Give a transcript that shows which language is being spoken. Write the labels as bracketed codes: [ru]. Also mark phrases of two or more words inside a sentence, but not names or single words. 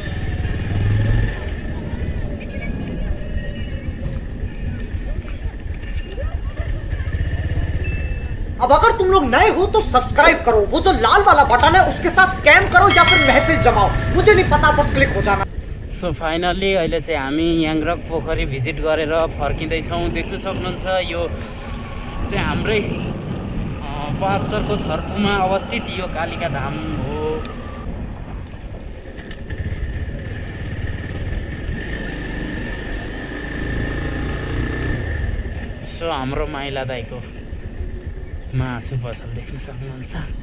[hi] अब अगर तुम लोग नए हो तो सब्सक्राइब करो वो जो लाल वाला बटन है उसके साथ स्कैम करो या फिर महफिल जमाओ मुझे नहीं पता बस क्लिक हो जाना [en] so finally [ne] अहिले चाहिँ हामी याङ्ग्रक पोखरी भिजिट गरेर फर्किँदैछौँ देख्न सक्नुहुन्छ यो चाहिँ हाम्रै पाँचथरको छर्पुमा अवस्थित यो कालिका धाम हो सो हाम्रो माइला दाइको मासु पसल देख्न सक्नुहुन्छ